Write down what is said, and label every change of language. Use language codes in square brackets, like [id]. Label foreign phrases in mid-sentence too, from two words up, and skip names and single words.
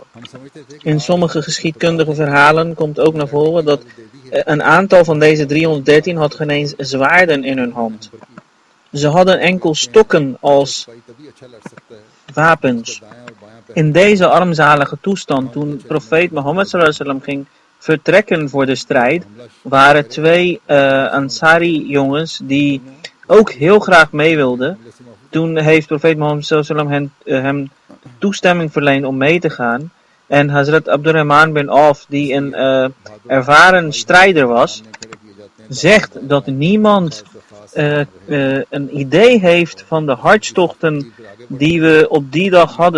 [nl] In sommige geschiedkundige verhalen komt ook naar voren dat een aantal van deze 313 had geen eens zwaarden in hun hand. Ze hadden enkel stokken als wapens. In deze armzalige toestand, toen profeet Mohammed [ar] صلى الله عليه وسلم [nl] ging vertrekken voor de strijd, waren twee Ansari jongens die ook heel graag mee wilden. Toen heeft profeet Mohammed [ar] صلى الله عليه وسلم [nl] hem toestemming verleend om mee te gaan. En Hazrat Abdurrahman bin Auf, die een ervaren strijder was, zegt dat niemand een idee heeft van de hartstochten die we op die dag hadden.